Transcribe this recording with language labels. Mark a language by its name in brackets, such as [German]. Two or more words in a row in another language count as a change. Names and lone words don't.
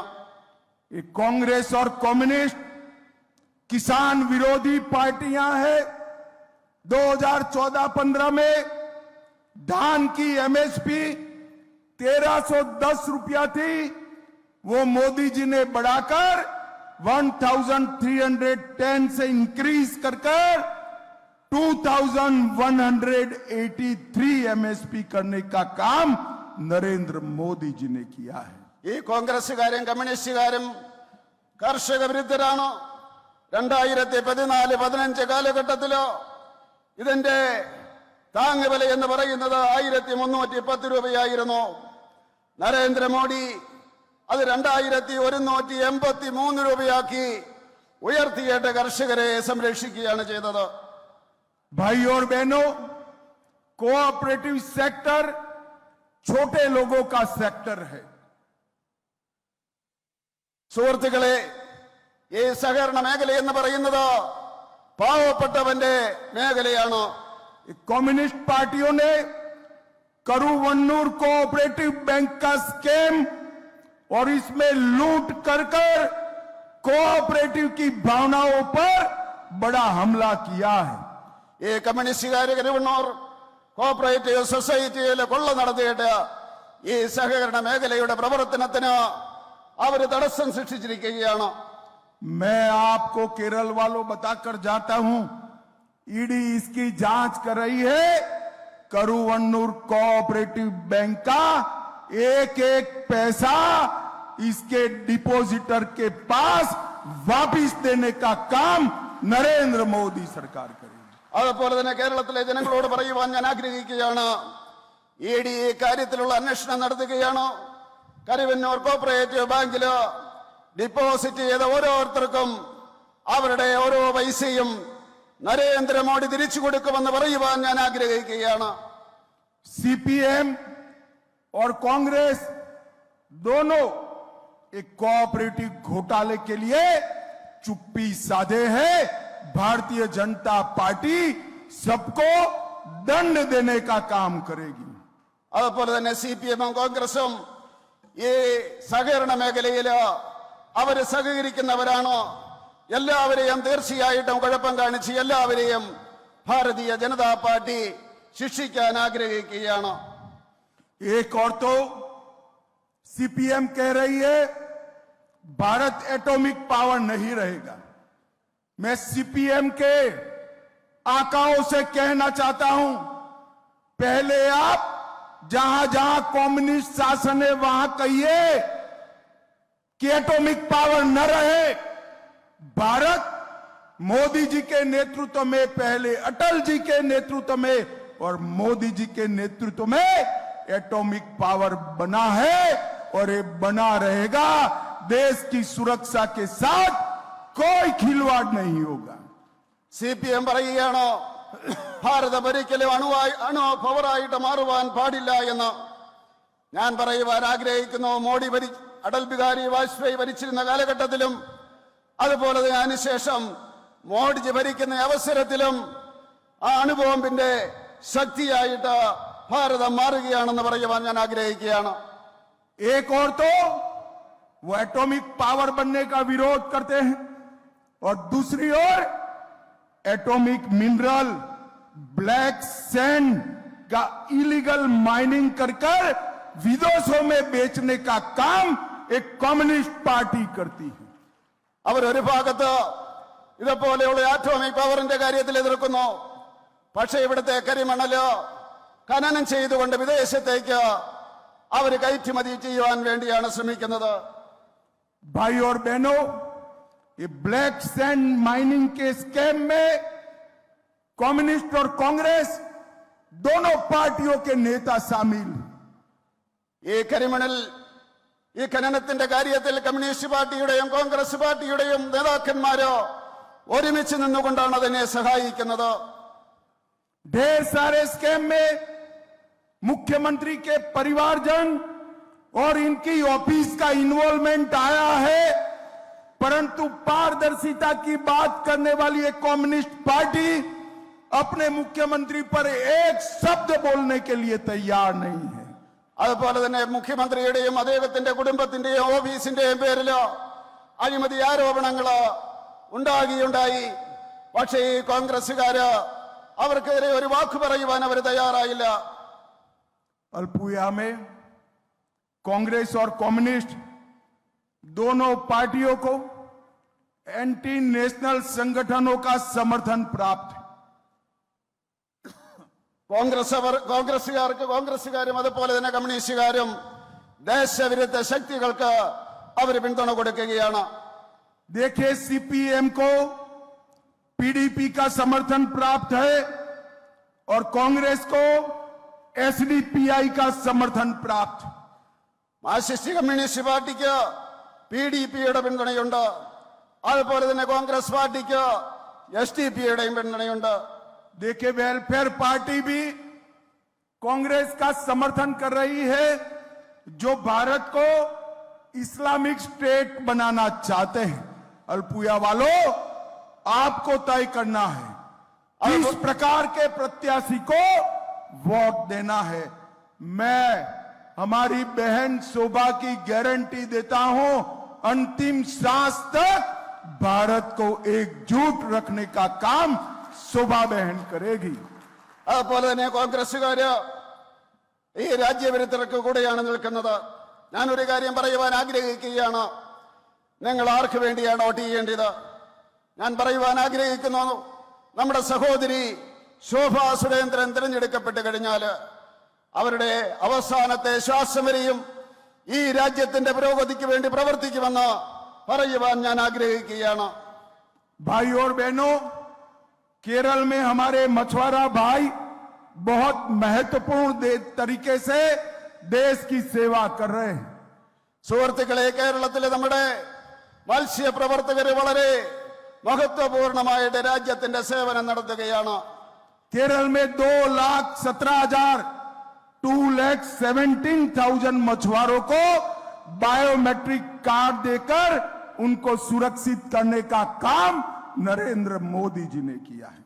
[Hindi] कांग्रेस और कम्युनिस्ट किसान विरोधी पार्टियां हैं. 2014-15 में धान की MSP 1310 रुपया थी, वो मोदी जी ने बढ़ाकर 1310 से इंक्रीज कर 2183 MSP करने का काम नरेंद्र मोदी जी ने किया है. [Malayalam] ഈ കോൺഗ്രസുകാരും കമ്മ്യൂണിസ്റ്റുകാരും കർഷക വിരുദ്ധരാണ്. 2014-15 കാലഘട്ടത്തിലോ ഇതിന്റെ താങ്ങുവില എന്ന് പറയുന്നത് 1310 രൂപയായിരുന്നു. നരേന്ദ്രമോദി അത് 2183 രൂപയാക്കി ഉയർത്തിയിട്ട് കർഷകരെ സംരക്ഷിക്കുകയാണ് ചെയ്തത്. [Hindi] भाई और बहनों, [English] cooperative sector [Hindi] छोटे लोगों का सेक्टर है. [Malayalam] സുഹൃത്തുക്കളെ, ഈ സഹകരണ മേഖല എന്ന് പറയുന്നത് പാവപ്പെട്ടവന്റെ മേഖലയാണ്. [Hindi] कम्युनिस्ट पार्टियों ने करूवन्नूर [English] cooperative bank [Hindi] का स्कैम और इसमें लूट कर कोऑपरेटिव की भावनाओं पर बड़ा हमला किया है. [Malayalam] ഈ കമ്മ്യൂണിസ്റ്റുകാര് കരുവണ്ണൂർ കോഓപ്പറേറ്റീവ് സൊസൈറ്റിയിൽ കൊള്ള നടത്തിയിട്ട് ഈ സഹകരണ മേഖലയുടെ പ്രവർത്തനത്തിന് അവര് തടസ്സം സൃഷ്ടിച്ചിരിക്കുകയാണ്. [Hindi] मैं आपको केरल वालों बताकर जाता हूं, ईडी इसकी जांच कर रही है. करूवन्नूर [English] cooperative bank [Hindi] का एक एक पैसा इसके डिपॉजिटर के पास वापिस देने का काम नरेंद्र मोदी सरकार करेगी. [Malayalam] അതുപോലെ തന്നെ കേരളത്തിലെ ജനങ്ങളോട് പറയുവാൻ ഞാൻ ആഗ്രഹിക്കുകയാണ്. ED ഈ കാര്യത്തിലുള്ള അന്വേഷണം നടത്തുകയാണ്. കരുവന്നൂർ കോഓപ്പറേറ്റീവ് ബാങ്കില് ഡിപ്പോസിറ്റ് ചെയ്ത ഓരോരുത്തർക്കും അവരുടെ ഓരോ പൈസയും നരേന്ദ്രമോദി തിരിച്ചു കൊടുക്കുമെന്ന് പറയുവാൻ ഞാൻ ആഗ്രഹിക്കുകയാണ്. [Hindi] CPM और कांग्रेस दोनों एक कोऑपरेटिव घोटाले के लिए चुप्पी साधे हैं. भारतीय जनता पार्टी सबको दंड देने का काम करेगी. [Malayalam] അതുപോലെ തന്നെ CPM-ഉം കോൺഗ്രസും ഈ സഹകരണ മേഖലയിൽ അവര് സഹകരിക്കുന്നവരാണ്. എല്ലാവരെയും തീർച്ചയായിട്ടും കുഴപ്പം കാണിച്ച് എല്ലാവരെയും ഭാരതീയ ജനതാ പാർട്ടി ശിക്ഷിക്കാൻ ആഗ്രഹിക്കുകയാണ്. [Hindi] एक और तो CPM कह रही है भारत [English] atomic power [Hindi] नहीं रहेगा. मैं CPM के आकाओं से कहना चाहता हूं, पहले आप जहां जहां कम्युनिस्ट शासन है वहां कहिए कि [English] atomic power [Hindi] न रहे. भारत मोदी जी के नेतृत्व में, पहले अटल जी के नेतृत्व में और मोदी जी के नेतृत्व में [English] atomic power [Hindi] बना है और ये बना रहेगा. देश की सुरक्षा के साथ कोई खिलवाड़ नहीं होगा. [Malayalam] CPM പറയുകയാണ് ഭാരതം ഒരിക്കലും അണു പവറായിട്ട് മാറുവാൻ പാടില്ല എന്ന്. ഞാൻ പറയുവാൻ ആഗ്രഹിക്കുന്നു, അടൽ ബിഹാരി വാജ്പേയി ഭരിച്ചിരുന്ന കാലഘട്ടത്തിലും അതുപോലെ തന്നെ അതിനുശേഷം മോഡിജി ഭരിക്കുന്ന അവസരത്തിലും ആ അണുബോംബിന്റെ ശക്തിയായിട്ട് ഭാരതം മാറുകയാണെന്ന് പറയുവാൻ ഞാൻ ആഗ്രഹിക്കുകയാണ്. [Hindi] एक और तो वो [English] atomic power [Hindi] बनने का विरोध करते हैं और दूसरी ओर [English] atomic mineral, black sand [Hindi] का [English] illegal mining [Hindi] कर विदेशों में बेचने का काम एक कम्युनिस्ट पार्टी करती है. [Malayalam] അവർ ഒരു ഭാഗത്ത് ഇതുപോലെയുള്ള ആറ്റോമിക് പവറിന്റെ കാര്യത്തിൽ എതിർക്കുന്നു, പക്ഷേ ഇവിടുത്തെ കരിമണല് ഖനനം ചെയ്തുകൊണ്ട് വിദേശത്തേക്ക് അവർ കയറ്റുമതി ചെയ്യുവാൻ വേണ്ടിയാണ് ശ്രമിക്കുന്നത്. [Hindi] भाई और बहनों, ये [English] black sand mining [Hindi] के स्कैम में कम्युनिस्ट और कांग्रेस दोनों पार्टियों के नेता शामिल। [Malayalam] ഈ കരിമണൽ ഈ ഖനനത്തിന്റെ കാര്യത്തിൽ കമ്മ്യൂണിസ്റ്റ് പാർട്ടിയുടെയും കോൺഗ്രസ് പാർട്ടിയുടെയും നേതാക്കന്മാരോ ഒരുമിച്ച് നിന്നുകൊണ്ടാണ് അതിനെ സഹായിക്കുന്നത്. [Hindi] ढेर सारे स्कैम में मुख्यमंत्री के परिवारजन और इनकी ऑफिस का इन्वॉल्वमेंट आया है, परंतु पारदर्शिता की बात करने वाली एक कम्युनिस्ट पार्टी अपने मुख्यमंत्री पर एक शब्द बोलने के लिए तैयार नहीं है. [Malayalam] അതുപോലെ തന്നെ മുഖ്യമന്ത്രിയുടെയും അദ്ദേഹത്തിന്റെ കുടുംബത്തിന്റെയും ഓഫീസിന്റെയും പേരിൽ അഴിമതി ആരോപണങ്ങൾ ഉണ്ടായി. പക്ഷേ ഈ കോൺഗ്രസുകാര് അവർക്കെതിരെ ഒരു വാക്ക് പറയുവാൻ അവർ തയ്യാറായില്ല. [Hindi] अल्पुया में कांग्रेस और कम्युनिस्ट दोनों पार्टियों को [English] anti national [Hindi] संगठनों का समर्थन प्राप्त है. [Malayalam] കോൺഗ്രസുകാരും അതുപോലെ തന്നെ കമ്മ്യൂണിസ്റ്റുകാരും ദേശവിരുദ്ധ ശക്തികൾക്ക് അവർ പിന്തുണ കൊടുക്കുകയാണ്. [Hindi] देखिए, सीपीएम को पीडीपी का समर्थन प्राप्त है और कांग्रेस को एसडीपीआई का समर्थन प्राप्त. [Malayalam] മാർക്സിസ്റ്റ് കമ്മ്യൂണിസ്റ്റ് പാർട്ടിക്ക് പിഡിപിയുടെ പിന്തുണയുണ്ട്. അതുപോലെ തന്നെ കോൺഗ്രസ് പാർട്ടിക്ക് എസ്ഡിപിയുടെയും പിന്തുണയുണ്ട്. [Hindi] देखिए, [English] welfare party [Hindi] भी कांग्रेस का समर्थन कर रही है, जो भारत को [English] Islamic state [Hindi] बनाना चाहते हैं. अल्पुया वालों, आपको तय करना है किस प्रकार के प्रत्याशी को वोट देना है. मैं हमारी बहन शोभा की गारंटी देता हूं, अंतिम सांस तक भारत को एकजुट रखने का काम शोभा बहन करेगी. [Malayalam] അതുപോലെ തന്നെ കോൺഗ്രസുകാര് ഈ രാജ്യവിരുദ്ധർക്ക് കൂടെയാണ് നിൽക്കുന്നത്. ഞാനൊരു കാര്യം പറയുവാൻ ആഗ്രഹിക്കുകയാണ്. നിങ്ങൾ ആർക്ക് വേണ്ടിയാണ് വോട്ട് ചെയ്യേണ്ടത്? ഞാൻ പറയുവാൻ ആഗ്രഹിക്കുന്നു, നമ്മുടെ സഹോദരി ശോഭ സുരേന്ദ്രൻ തിരഞ്ഞെടുക്കപ്പെട്ട് കഴിഞ്ഞാൽ അവരുടെ അവസാനത്തെ ശ്വാസം വരെയും ഈ രാജ്യത്തിന്റെ പുരോഗതിക്ക് വേണ്ടി പ്രവർത്തിക്കുമെന്ന് പറയുവാൻ ഞാൻ ആഗ്രഹിക്കുകയാണ്. [Hindi] भाई और बहनों, केरल में हमारे मछुआरा भाई बहुत महत्वपूर्ण तरीके से देश की सेवा कर रहे हैं. [Malayalam] സുഹൃത്തുക്കളെ, കേരളത്തിലെ നമ്മുടെ മത്സ്യപ്രവർത്തകര് വളരെ മഹത്വപൂർണമായിട്ട് രാജ്യത്തിന്റെ സേവനം നടത്തുകയാണ്. [Hindi] केरल में 2,17,000 मछुआरों को बायोमेट्रिक कार्ड देकर उनको सुरक्षित करने का काम नरेंद्र मोदी जी ने किया है.